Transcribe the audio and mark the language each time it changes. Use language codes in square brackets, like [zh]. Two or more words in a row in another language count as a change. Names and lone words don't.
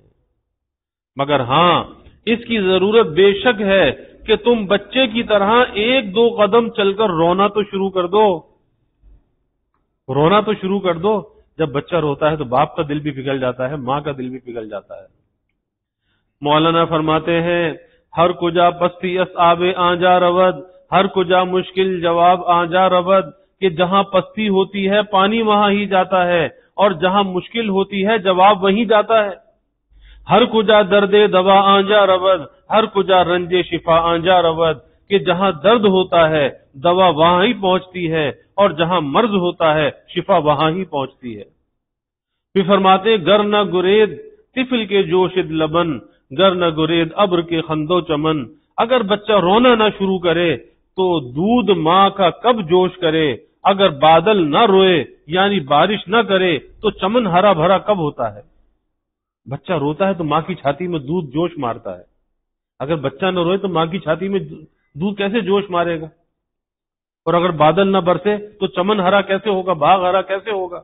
[ur] مگر ہاں اس کی ضرورت بے شک ہے کہ تم بچے کی طرح 1-2 قدم چل کر رونا تو شروع کر دو. رونا تو شروع کر دو. جب بچہ روتا ہے تو باپ کا دل بھی پگھل جاتا ہے، ماں کا دل بھی پگھل جاتا ہے. مولانا فرماتے ہیں [fa] ہر کجا پستی اس آب آنجا رود، ہر کجا مشکل جواب آنجا رود، [ur] کہ جہاں پستی ہوتی ہے پانی وہاں ہی جاتا ہے اور جہاں مشکل ہوتی ہے جواب وہیں جاتا ہے. [fa] ہر کجا درد دوا آنجا رود، ہر کجا رنج شفا آنجا رود، [ur] کہ جہاں درد ہوتا ہے دوا وہاں ہی پہنچتی ہے، اور جہاں مرض ہوتا ہے شفا وہاں ہی پہنچتی ہے۔ پھر فرماتے [fa] گر نہ گرید طفل کے جوشد لبن، گر نہ گرید ابر کے خندو چمن، [ur] اگر بچہ رونا نہ شروع کرے تو دودھ ماں کا کب جوش کرے، اگر بادل نہ روئے یعنی بارش نہ کرے تو چمن ہرا بھرا کب ہوتا ہے۔ بچہ روتا ہے تو ماں کی چھاتی میں دودھ جوش مارتا ہے، اگر بچہ نہ روئے تو ماں کی چھاتی میں دودھ کیسے جوش مارے گا، اور اگر بادل نہ برسے تو چمن ہرا کیسے ہوگا، باغ ہرا کیسے ہوگا۔